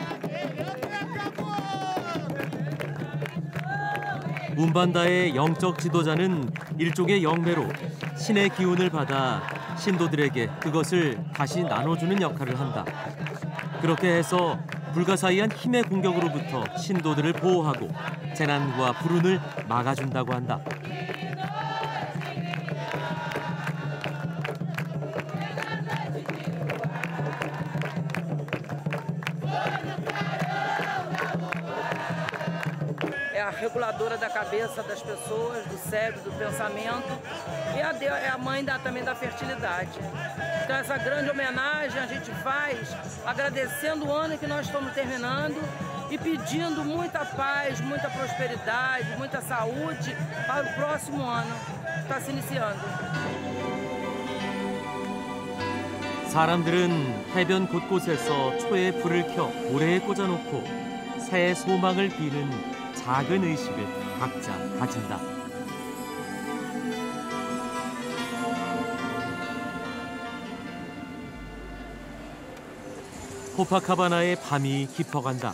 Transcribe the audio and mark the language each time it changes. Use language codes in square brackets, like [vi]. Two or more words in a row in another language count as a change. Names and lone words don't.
[ko] 움반다의 영적 지도자는 일종의 영매로 신의 기운을 받아 신도들에게 그것을 다시 나눠주는 역할을 한다. 그렇게 해서 불가사의한 힘의 공격으로부터 신도들을 보호하고 재난과 불운을 막아준다고 한다. [pt] É a reguladora da cabeça das pessoas, do cérebro, do pensamento. E é a mãe também da fertilidade. Então essa grande homenagem a gente faz agradecendo o ano que nós estamos terminando e pedindo muita paz, muita prosperidade, muita saúde para o próximo ano que está se iniciando. [ko] 사람들은 해변 곳곳에서 초에 불을 켜 모래에 꽂아놓고 새해 소망을 비는 작은 의식을 각자 가진다. 코파카바나의 밤이 깊어간다.